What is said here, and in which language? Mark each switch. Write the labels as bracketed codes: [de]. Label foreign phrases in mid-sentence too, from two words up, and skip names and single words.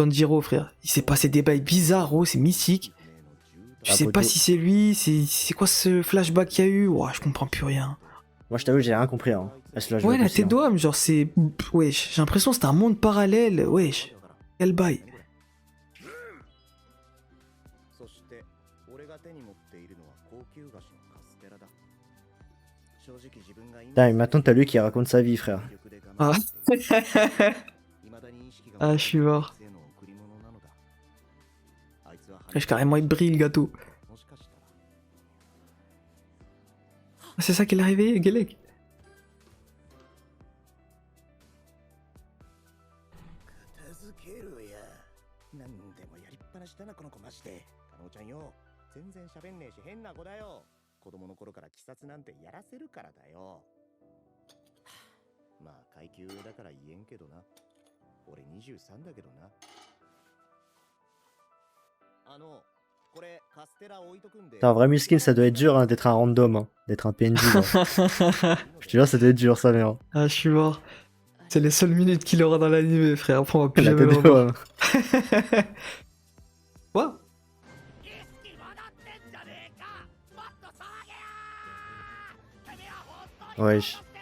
[fr] Il s'est passé des bails bizarres, gros, c'est mystique. Je Ah, sais pas poto. si c'est lui, c'est quoi ce flashback qu'il y a eu? Ouah, je comprends plus rien. Moi, je t'avoue, j'ai rien compris, hein. À ce Ouais, flashback la aussi, tête hein. d'homme, genre c'est... Wesh, j'ai l'impression que c'était un monde parallèle, wesh. Quel bail. [ja] そして俺が手に持っているのは高級菓子のカステラだ。正直自分が [fr] Putain, et maintenant, t'as lui qui raconte sa vie, frère. Ah. Ah, je suis mort. Wesh, carrément il brille le gâteau. Ah, c'est ça qui est arrivé, Gelek. [ja] なんでもやりっぱなしだなこの子マジで。加納ちゃんよ、全然喋んねえし変な子だよ。子供の頃から鬼殺なんてやらせるからだよ。まあ階級上だから言えんけどな。俺23だけどな。これカステラ置いとくんで。 [fr] Un vrai Muskin, ça doit être dur, hein, d'être un random, hein, d'être un PNJ, là. Je te jure, ça doit être dur, ça, merde. Ah, je suis mort. C'est les seules minutes qu'il aura dans l'anime, frère. Après, on va plus La jamais tête le de revoir. homme. Quoi? Wesh.